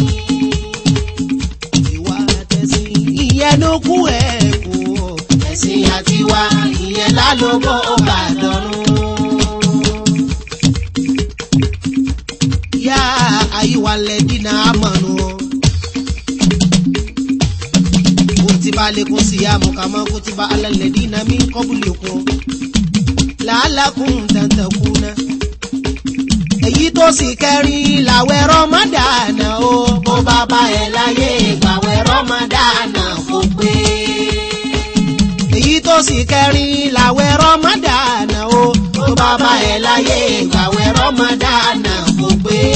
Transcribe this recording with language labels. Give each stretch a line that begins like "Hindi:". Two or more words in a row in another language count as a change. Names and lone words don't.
Yoruba: ìwà àtẹ̀sìn ìyẹn ló kú ẹ̀ kú ẹ̀sìn àtiwá ìyẹn lálóbó bàdọ́rùn.
Arabic: يا أيها الذين آمنوا كتب عليكم الصيام كما كتب على الذين من قبلكم لعلكم تتقون.
Yoruba: èyí tó sì kẹrin làwẹ̀ rọmọdánà o bó bá bá ẹ láyé gbàwẹ̀ rọmọdánà kò pé. èyí tó sì kẹrin làwẹ̀ rọmọdánà o bó bá bá ẹ láyé gbàwẹ̀ rọmọdánà kò pé.